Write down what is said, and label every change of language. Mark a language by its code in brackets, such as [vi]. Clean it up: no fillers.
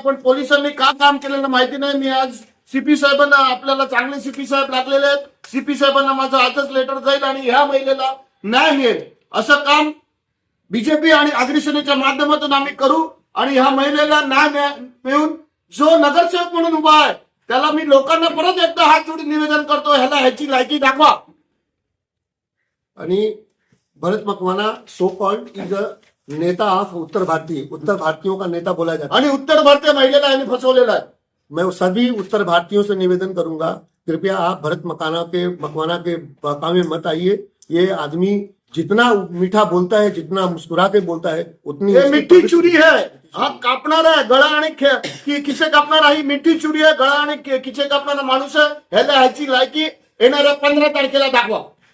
[mr] पण पोलिसांनी का काम केलेलं माहिती नाही। मी आज सीपी साहेबांना, आपल्याला चांगले सीपी साहेब लागलेले आहेत, सीपी साहेबांना माझं आजच लेटर जाईल आणि ह्या महिलेला न्याय मिळेल असं काम बीजेपी आणि अग्रसेनेच्या माध्यमातून आम्ही करू आणि ह्या महिलेला न्याय मिळून जो नगरसेवक म्हणून उभा आहे त्याला मी लोकांना परत एकदा हात जोडून निवेदन करतो, ह्याला ह्याची लायकी दाखवा। आणि [hi] Bharat Makwana [en] so called is a neta of [hi] उत्तर भारतीयों का नेता बोला जाता है। [mr] आणि उत्तर भारतीय महिलेला यांनी फसवलेला आहे। [hi] मैं सभी उत्तर भारतीयों से निवेदन करूंगा, कृपया आप भरत मकवाना के बहकावे में मत आइए। ये आदमी जितना मीठा बोलता है, जितना मुस्कुरा के बोलता है, उतनी [mr] हे मिठी चुरी है। हा कापणार आहे गळा आणि खिसे कापणार ही मिठी चुरी आहे, गळा आणि खिसे कापणारा माणूस आहे। ह्याला ह्याची लायकी येणाऱ्या 15 तारखेला दाखवा।